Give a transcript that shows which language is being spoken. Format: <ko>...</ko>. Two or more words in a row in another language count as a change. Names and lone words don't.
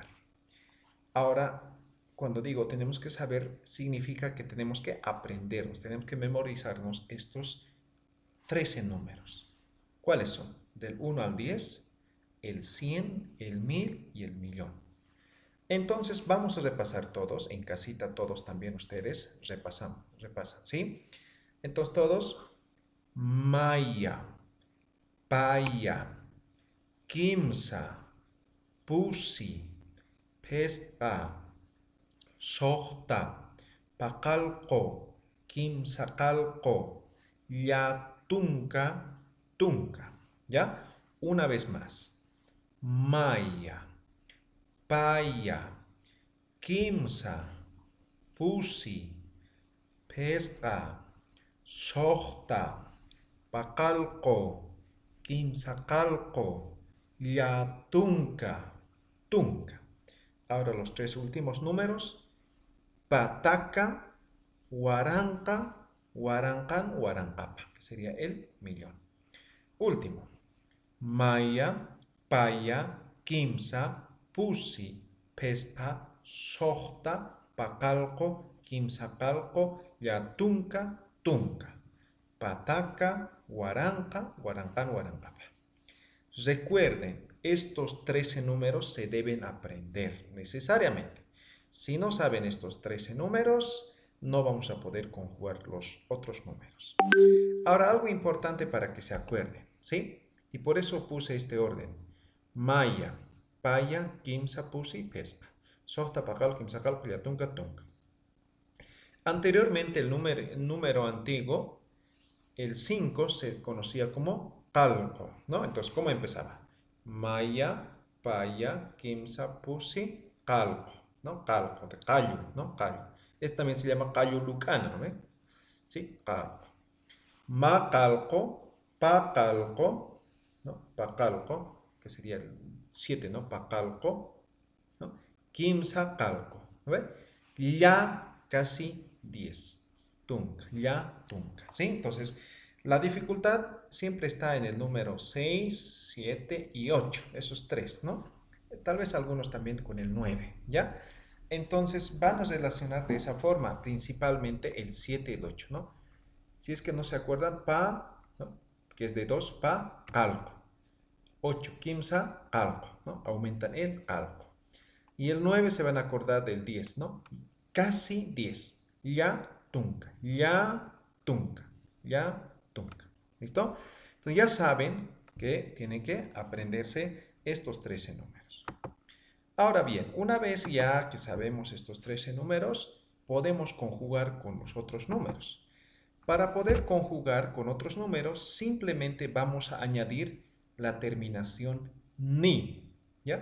<es>Ahora, cuando digo tenemos que saber, significa que tenemos que aprenderlos, tenemos que memorizarnos estos 13 números. ¿Cuáles son? Del 1 al 10, el 100, el 1000 y el millón. Entonces vamos a repasar todos, en casita todos también ustedes repasan, ¿sí? Entonces todos,</es> <ay>Maya, Paya, Kimsa, Pusi, Pespa, Sohta, Pakalko, Kimsakalko, Yatunka, Tunka.</ay> <es>¿Ya? Una vez más.</es> <ay>Maya, Paya, Kimsa, Pusi, Pespa, Sohta, Pakalko, Kimsakalko, Yatunka, Tunka.</ay> <es>Ahora los tres últimos números.</es> <ay>Pataka, Huaranca, Huarancan, Huarancapa,</ay> <es>que sería el millón. Último.</es> <ay>Maya, Paya, Kimsa, Pusi, Pespa, Sohta, Pacalco, Kimsacalco, Yatunka, Tunka. Pataka, Huaranca, Huarancan, Huarancapa.</ay> <es>Recuerden, estos 13 números se deben aprender necesariamente. Si no saben estos 13 números, no vamos a poder conjugar los otros números. Ahora, algo importante para que se acuerden, ¿sí? Y por eso puse este orden.</es> <ay>Maya, Paya, Kimsa, Pusi, Pespa. Sohta, Pacal, Kimsacal, Yatunka, Tunka.</ay> <es>Anteriormente, el número antiguo, el 5, se conocía como calco, ¿no? Entonces, ¿cómo empezaba?</es> <ay>Maya, Paya, Kimsa, Pusi,</ay> <es>calco, ¿no? Calco, de callo, ¿no? Callo. Este también se llama callo lucano, ¿no? ¿Sí? Calco.</es> <ay>Ma calco, pa calco,</ay> <es>¿no?</es> <ay>Pa calco,</ay> <es>que sería el 7, ¿no?</es> <ay>Pa calco,</ay> <es>¿no?</es> <ay>Kimsa calco,</ay> <es>¿no? Ya casi 10.</es> <ay>Tunca, ya tunca,</ay> <es>¿sí? Entonces, la dificultad siempre está en el número 6, 7 y 8, esos tres, ¿no? Tal vez algunos también con el 9, ¿ya? Entonces van a relacionar de esa forma, principalmente el 7 y el 8, ¿no? Si es que no se acuerdan, pa, ¿no? Que es de 2,</es> <ay>pa, calco.</ay> <es>8,</es> <ay>kimsa, calco,</ay> <es>¿no? Aumentan el calco. Y el 9 se van a acordar del 10, ¿no? Casi 10. Ya,</es> <ay>tunca, ya, tunca, ya, tunca.</ay> <es>¿Listo? Entonces ya saben que tienen que aprenderse estos 13 números. Ahora bien, una vez ya que sabemos estos 13 números, podemos conjugar con los otros números. Para poder conjugar con otros números, simplemente vamos a añadir la terminación ni, ¿ya?</es>